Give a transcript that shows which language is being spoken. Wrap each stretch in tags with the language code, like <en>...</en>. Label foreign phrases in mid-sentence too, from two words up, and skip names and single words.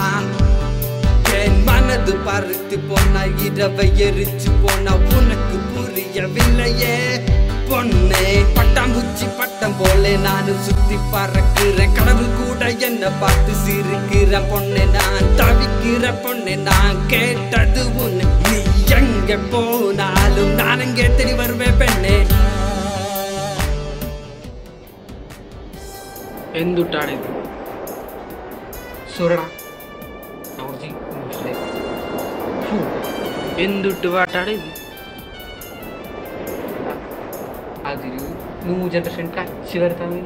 <ta>என் மனது பருத்து போனா, இரவை எரிச்சு போனா, உனக்கு புரியவில்லையே பொண்ணே. பட்டாம்பூச்சி பட்டம் போல நானும் சுத்தி பறக்கிறேன், கடவுள் கூட என்ன பார்த்து சிரிக்கிறேன் பொண்ணே. நான் தவிக்கிற பொண்ணே, நான் கேட்டது உன்னை, நீ எங்க போனாலும் நான் எங்கே தேடி வருவேன் பெண்ணே.</ta> <ml>എന്തുട്ടാണിത്? സുരട എന്തുട്ട് പാട്ടാണിത്? അതൊരു</ml> <en>new generation</en> <ml>കച്ച് വരുത്താൻ വേണ്ടി.</ml>